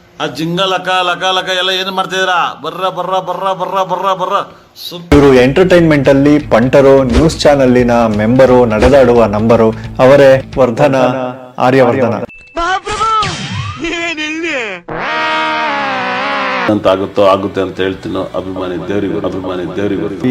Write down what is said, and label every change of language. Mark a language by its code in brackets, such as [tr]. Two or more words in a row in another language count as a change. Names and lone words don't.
[kn] ಆ ಜಿಂಗ ಲಕ ಲಕ ಲಕ ಎಲ್ಲ ಏನು ಮಾಡ್ತಿದ್ದೀರಾ? ಬರ್ರ ಬರ್ರ ಬರ್ರ ಬರ್ರ ಬರ್ರ ಬರ್ರ. ಇವರು ಎಂಟರ್ಟೈನ್ಮೆಂಟ್ ಅಲ್ಲಿ ಪಂಟರು, ನ್ಯೂಸ್ ಚಾನಲ್ಲಿನ ಮೆಂಬರು, ನಡೆದಾಡುವ ನಂಬರು ಅವರೇ ವರ್ಧನ, ಆರ್ಯವರ್ಧನ. ಅಂತ ಆಗುತ್ತೆ ಅಂತ ಹೇಳ್ತೀನೋ ಅಭಿಮಾನಿ ದೇವರಿಗೂ